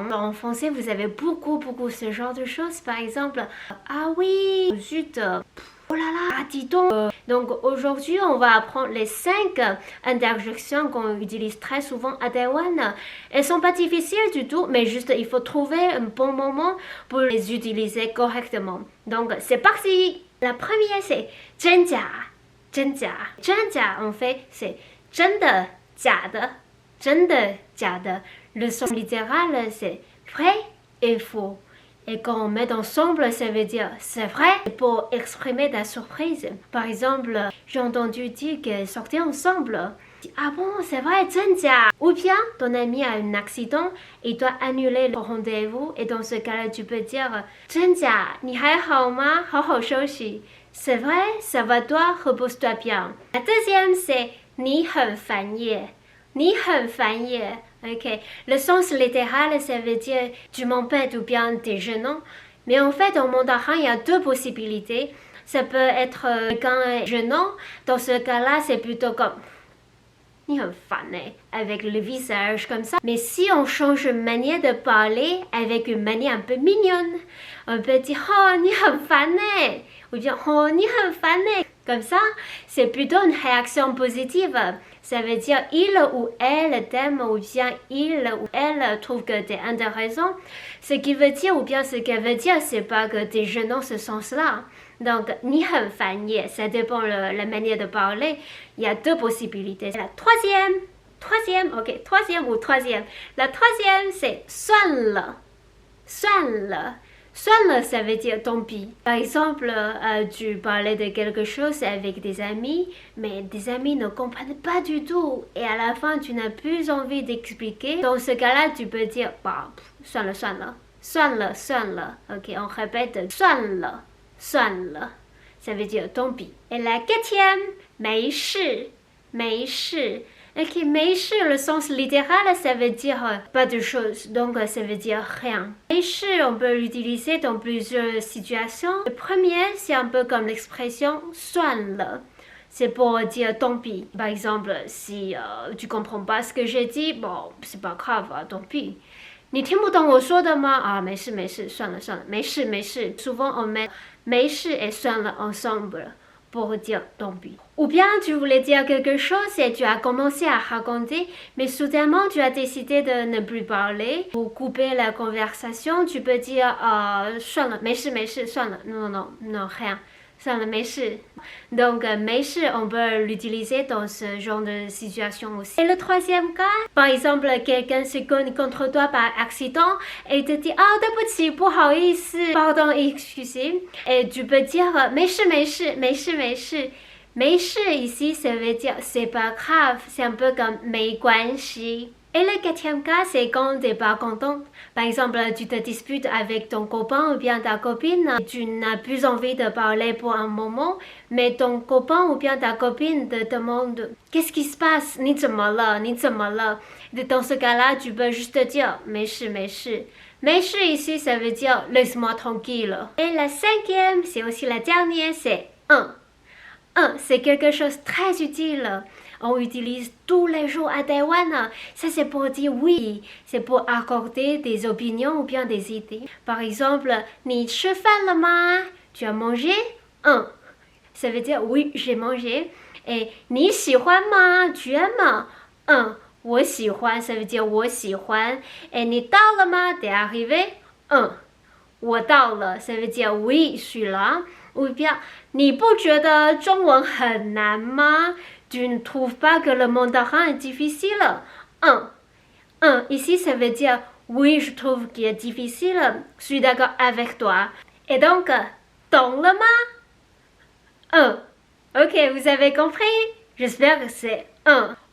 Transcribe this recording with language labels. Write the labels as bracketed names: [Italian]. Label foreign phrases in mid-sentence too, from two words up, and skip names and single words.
[French] En français, vous avez beaucoup ce genre de choses. Par exemple, ah oui, zut, oh là là, dis donc. Donc aujourd'hui, on va apprendre les 5 interjections qu'on utilise très souvent à Taïwan. Elles sont pas difficiles du tout, mais juste il faut trouver un bon moment pour les utiliser correctement. Donc c'est parti. La première c'est [Chinese] 真假, 真假. [French] 真假 en fait c'est [Chinese] 真的,假的,真的,假的. [French] Le sens littéral c'est vrai et faux. Et quand on met ensemble, ça veut dire c'est vrai pour exprimer ta surprise. Par exemple, j'ai entendu dire qu'elles sortaient ensemble. Ah bon, c'est vrai, [Chinese] 真假? [French] Ou bien, ton ami a un accident et doit annuler le rendez-vous. Et dans ce cas-là, tu peux dire 真假? [Chinese] 你还好吗? 好好休息. [French] C'est vrai, ça va toi, repose-toi bien. La deuxième, c'est [Chinese] 你很烦耶. 你很烦耶. [French] Ok, le sens littéral, ça veut dire tu m'embêtes ou bien t'es gênant. Mais en fait, en mandarin, il y a 2 possibilités. Ça peut être quelqu'un gênant. Dans ce cas-là, c'est plutôt comme [Chinese] 你很烦耶, [French] avec le visage comme ça. Mais si on change de manière de parler avec une manière un peu mignonne, on peut dire [Chinese] 哦你很烦耶, [French] ou bien [Chinese] 哦你很烦耶. [French] Comme ça, c'est plutôt une réaction positive. Ça veut dire il ou elle t'aime ou bien il ou elle trouve que tu es intéressant. Ce qui veut dire ou bien ce qu'elle veut dire, c'est pas que tu es gênant ce sens-là. Donc, [Chinese] 你很烦耶, [French] ça dépend la manière de parler. Il y a 2 possibilités. La troisième, ok, troisième. La troisième, c'est [Chinese] 算了, 算了. 算了, [French] ça veut dire tant pis. Par exemple, tu parlais de quelque chose avec des amis, mais des amis ne comprennent pas du tout. Et à la fin, tu n'as plus envie d'expliquer. Dans ce cas-là, tu peux dire, bah, [Chinese] 算了, 算了. 算了, 算了. [French] Ok, on répète, [Chinese] 算了, 算了. [French] Ça veut dire tant pis. Et la 4e, [Chinese] 没事, 没事. Ok, 没事, [French] le sens littéral, ça veut dire pas de choses, donc ça veut dire rien. [Chinese] 没事, [French] on peut l'utiliser dans plusieurs situations. Le premier, c'est un peu comme l'expression 算了. C'est pour dire tant pis. Par exemple, si tu comprends pas ce que j'ai dit, bon, c'est pas grave, tant pis. 你听不懂我说的吗? Ah, 没事没事, 算了算了, 没事没事. Souvent, on met 没事 et 算了 ensemble pour dire tant pis. Ou bien tu voulais dire quelque chose et tu as commencé à raconter, mais soudainement tu as décidé de ne plus parler. Pour couper la conversation, tu peux dire [Chinese] 算了, 没事没事, 算了, [French] non, rien. [Chinese] 算了, 没事. Donc, 没事, [French] on peut l'utiliser dans ce genre de situation aussi. Et le troisième cas, par exemple, quelqu'un se cogne contre toi par accident et te dit, [Chinese] ah, 对不起, 不好意思, [French] pardon, excusez. Et tu peux dire, [Chinese] 没事没事, 没事没事. [French] 没事 ici, ça veut dire, c'est pas grave, c'est un peu comme 没关系. Et le 4e cas, c'est quand tu n'es pas content. Par exemple, tu te disputes avec ton copain ou bien ta copine. Tu n'as plus envie de parler pour un moment, mais ton copain ou bien ta copine te demande « Qu'est-ce qui se passe? [Chinese] 你怎么了? 你怎么了? [French] » Dans ce cas-là, tu peux juste dire « [Chinese] 没事, 没事. [French] » 没事 ici, ça veut dire « Laisse-moi tranquille. » Et la 5e, c'est aussi la dernière, c'est « un ». C'est quelque chose de très utile. On utilise tous les jours à Taïwan. Ça, c'est pour dire oui. C'est pour accorder des opinions ou bien des idées. Par exemple, [Chinese] 你吃饭了吗? [French] Tu as mangé? Ça veut dire oui, j'ai mangé. [Chinese] Et 你喜欢吗? [French] Tu aimes? [Chinese] 我喜欢, [French] ça veut dire [Chinese] 我喜欢. Et 你到了吗? [French] T'es arrivé? [Chinese] 我到了, [French] ça veut dire oui, je suis là. ou bien [Chinese] 你不觉得中文很难吗 [French] Tu ne trouves pas que le mandarin est difficile? Ici ça veut dire oui, je trouve qu'il est difficile. Je suis d'accord avec toi. Et donc, [Chinese] 懂了吗? [French] Ok, vous avez compris? J'espère que c'est 1.